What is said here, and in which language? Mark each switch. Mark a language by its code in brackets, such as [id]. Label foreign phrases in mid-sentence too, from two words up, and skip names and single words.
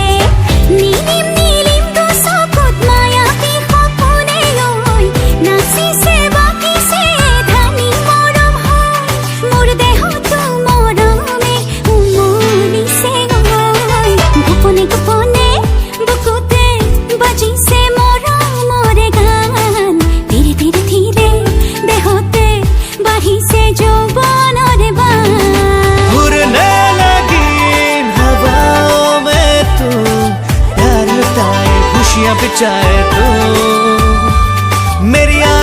[as] নীলিম নীলিম দুচকুত মায়াবী সপোনে লৈ নাচিছে বাকিছে ধানি মৰম হৈ, মোৰ দেহতো মৰমে উমলিছে গৈ। গোপনে গোপনে বুকুতে বাজিছে মোৰে গান, ধীৰে ধীৰে ধীৰে দেহতে বাঢ়িছে যৌৱনৰে বান। [hi] उड़ने लगी इन हवाओं में तू, प्यार लुटाए खुशियां बिछाए तू, मेरी